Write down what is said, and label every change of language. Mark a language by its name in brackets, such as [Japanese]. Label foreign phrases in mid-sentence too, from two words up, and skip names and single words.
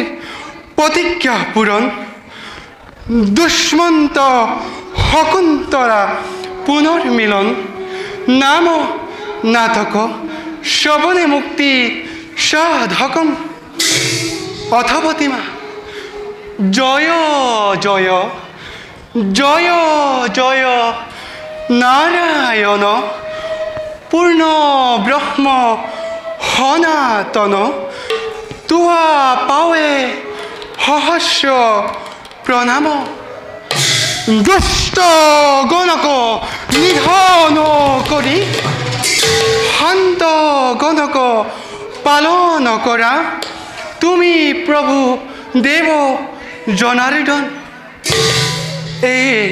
[Assamese] প্রতিজ্ঞা পূরণ দুষ্মন্ত শকুন্তলা পুনর্মিলন নাম নাটক শ্রবণে মুক্তি সাধকম অথপতিমা জয় জয় জয় জয় নারায়ণ পূর্ণ ব্রহ্ম সনাতন তুয়া পাৱে সহস্র প্ৰণাম দুষ্ট গণক নিধন কৰি শান্ত গণক পালন কৰা তুমি প্ৰভু দেৱ জনাৰ্দন এই